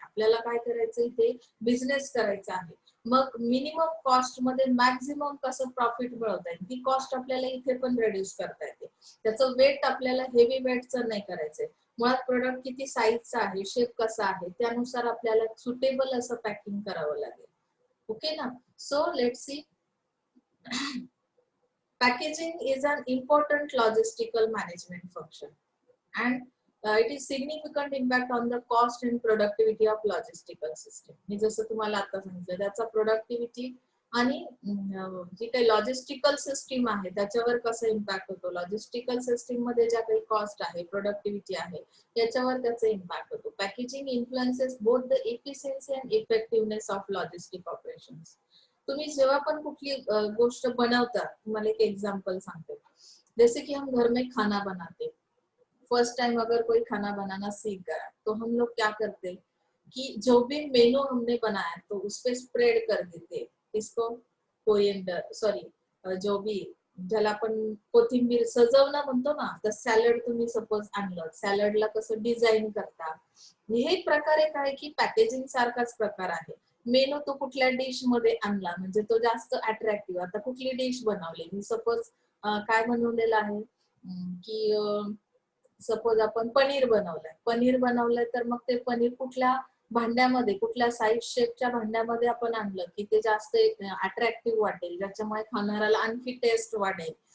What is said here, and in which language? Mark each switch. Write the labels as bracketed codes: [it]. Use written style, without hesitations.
[mr] आपल्याला काय करायचं, इथे बिझनेस करायचा आहे. मग मिनिमम कॉस्ट मध्ये मॅक्झिमम कसं प्रॉफिट मिळवता येईल ती कॉस्ट आपल्याला इथे पण रेड्यूस करता येते. त्याचं वेट आपल्याला हेवी वेटचं नाही करायचंय. मुळात प्रोडक्ट किती साईजचा आहे, शेप कसा आहे, त्यानुसार आपल्याला सुटेबल असं पॅकिंग करावं लागेल. [en] Okay ना. So let's see. Packaging is an important logistical management function, and it is significant impact on the cost and productivity of logistical system. [mr] मी जसं तुम्हाला आता सांगितलं त्याचा प्रोडक्टिव्हिटी आणि जी काही लॉजिस्टिकल सिस्टीम आहे त्याच्यावर कसा इम्पॅक्ट होतो, लॉजिस्टिकल सिस्टीम मध्ये ज्या काही कॉस्ट आहे, प्रोडक्टिव्हिटी आहे, याच्यावर त्याचा इम्पॅक्ट होतो. [en] Packaging influences both the efficiency and effectiveness of logistic operations. [mr] तुम्ही जेव्हा पण कुठली गोष्ट बनवता, तुम्हाला एक एग्जांपल सांगते. [hi] जैसे कि हम घर में खाना बनाते, फर्स्ट टाइम अगर कोई खाना बनाना सीख गया तो हम लोग क्या करते कि जो भी मेनू हमने बनाया तो उस पे स्प्रेड कर देते इसको, कोरिएंडर [mr] जो बी ज्याला आपण कोथिंबीर सजवणं म्हणतो ना, तर सॅलड तुम्ही सपोज आणलं, सॅलडला कसं डिझाईन करता, हे प्रकारे काय की पॅकेजिंग सारखाच प्रकार आहे. मेनू तो कुठल्या डिश मध्ये आणला म्हणजे तो जास्त अट्रॅक्टिव्ह. आता कुठली डिश बनवली मी सपोज काय बनवलेलं आहे की सपोज आपण पनीर बनवलंय तर मग ते पनीर कुठल्या भांड्यामध्ये कुठल्या साईज शेपच्या भांड्यामध्ये आपण आणलं की ते जास्त अट्रॅक्टिव्ह वाटेल, ज्याच्यामुळे खाणाऱ्याला आणखी टेस्ट वाढेल.